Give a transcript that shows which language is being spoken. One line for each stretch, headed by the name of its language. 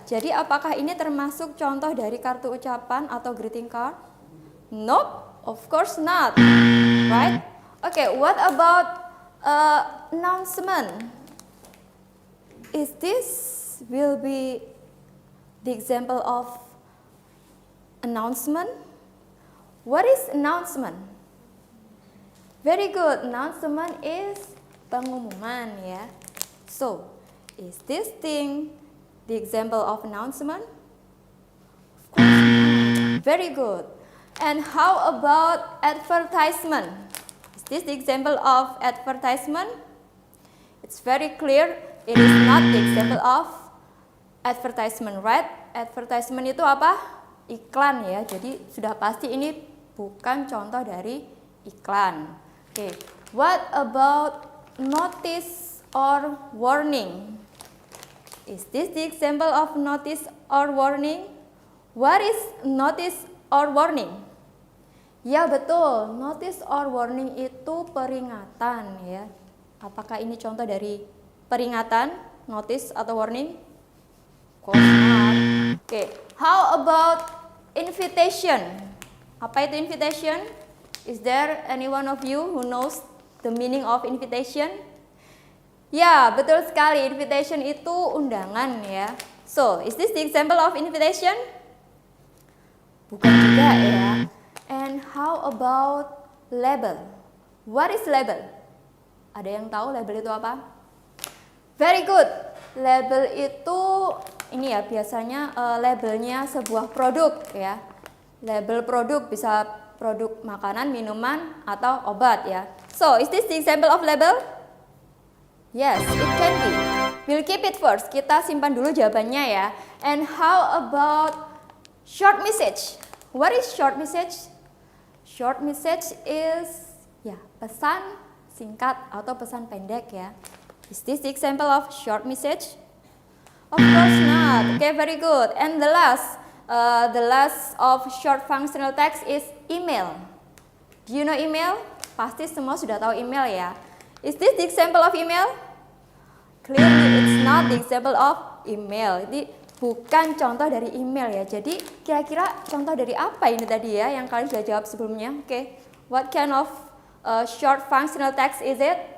Indonesian: Jadi apakah ini termasuk contoh dari kartu ucapan atau greeting card?
English: Nope, of course not. Right? Okay, what about announcement? Is this will be the example of announcement? What is announcement? Very good. Announcement is pengumuman ya. So, is this thing the example of announcement? Of course not. Very good. And how about advertisement? Is this the example of advertisement? It's very clear it is not the example of advertisement, right?
Indonesian: Advertisement itu apa? Iklan ya. Jadi sudah pasti ini bukan contoh dari iklan.
English: Okay. What about notice or warning? Is this the example of notice or warning? What is notice or warning?
Indonesian: Ya betul, notice or warning itu peringatan ya. Apakah ini contoh dari peringatan, notice atau warning?
English: Of course not. Okay, how about invitation?
Indonesian: Apa itu invitation?
English: Is there any one of you who knows the meaning of invitation?
Indonesian: Ya, betul sekali. Invitation itu undangan ya.
English: So, is this the example of invitation?
Indonesian: Bukan juga ya.
English: And how about label? What is label?
Indonesian: Ada yang tahu label itu apa?
English: Very good.
Indonesian: Label itu ini ya biasanya labelnya sebuah produk ya. Label produk bisa produk makanan, minuman, atau obat ya.
English: So, is this the example of label? Yes, it can be. We'll keep it first.
Indonesian: Kita simpan dulu jawabannya ya.
English: And how about short message? What is short message? Short message is ya
Indonesian: pesan singkat atau pesan pendek ya.
English: Is this the example of short message? Of course not. Okay, very good. And the last of short functional text is email. Do you know email?
Indonesian: Pasti semua sudah tahu email ya.
English: Is this the example of email? Clearly it's not the example of email.
Indonesian: Ini bukan contoh dari email ya. Jadi kira-kira contoh dari apa ini tadi ya yang kalian sudah jawab sebelumnya?
English: Okay. What kind of short functional text is it?